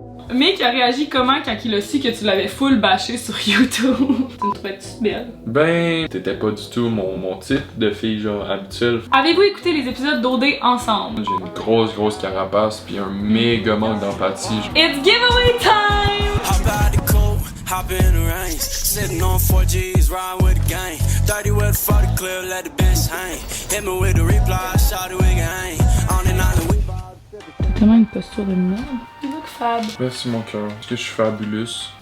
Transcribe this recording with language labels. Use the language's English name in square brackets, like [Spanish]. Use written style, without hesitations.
[French] Mick a réagi comment quand il a su que tu l'avais full bâché sur YouTube? Tu me trouvais-tu belle? Ben, t'étais pas du tout mon type de fille genre habituelle. Avez-vous écouté les épisodes d'OD ensemble? J'ai une grosse carapace puis un méga manque d'empathie. [English] It's giveaway time! Hop in the range, sitting on 4Gs, riding with the gang. 30 with the 40 clip, let the bench hang. Hit me with the reply, shout it, we can hang. On and on, we [French] T'as tellement une posture de merde. [English] You look fab. [French] Merci mon cœur, est-ce que je suis fabulous?